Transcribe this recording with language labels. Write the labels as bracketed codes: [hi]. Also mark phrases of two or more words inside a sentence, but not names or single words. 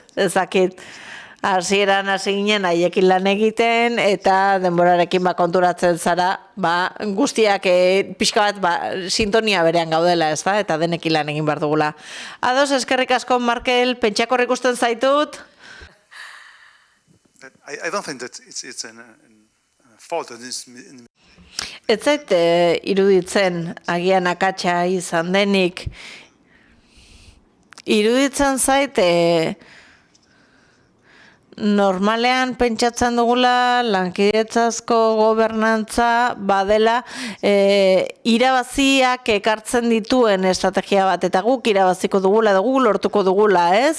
[eu] Ezakit, hasieran hasi ginen haiekin lan egiten, eta denborarekin konturatzen zara, guztiak pixka bat sintonia berean gaudela, ez da? Eta denekin lan egin behar dugula. Ados, eskerrik asko, Markel, pentsakor ikusten zaitut? [en] I don't think that it's a fault. [eu] Ez zait iruditzen agian akatsa izan denik. Iruditzen zait normalean pentsatzen dugula lankidetzazko gobernantza badela irabaziak ekartzen dituen estrategia bat, eta guk irabaziko dugula, edo guk lortuko dugula, ez?